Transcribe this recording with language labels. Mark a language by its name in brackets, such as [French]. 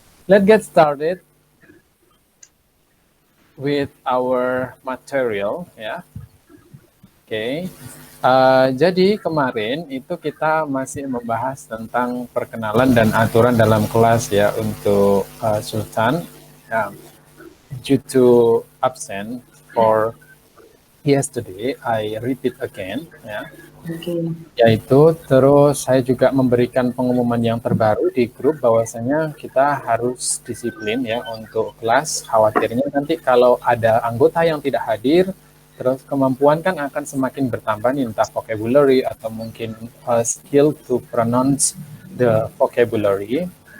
[English] Let's get started with our material ya. Oke. [Indonesian] Jadi kemarin itu kita masih membahas tentang perkenalan dan aturan dalam kelas ya untuk Sultan. [English] Ya, due to absent for yesterday, I repeat again ya. [Indonesian] Yaitu terus saya juga memberikan pengumuman yang terbaru di grup bahwasanya kita harus disiplin ya untuk kelas. Khawatirnya nanti kalau ada anggota yang tidak hadir, terus kemampuan kan akan semakin bertambah nih, entah vocabulary atau mungkin [English] skill to pronounce the vocabulary.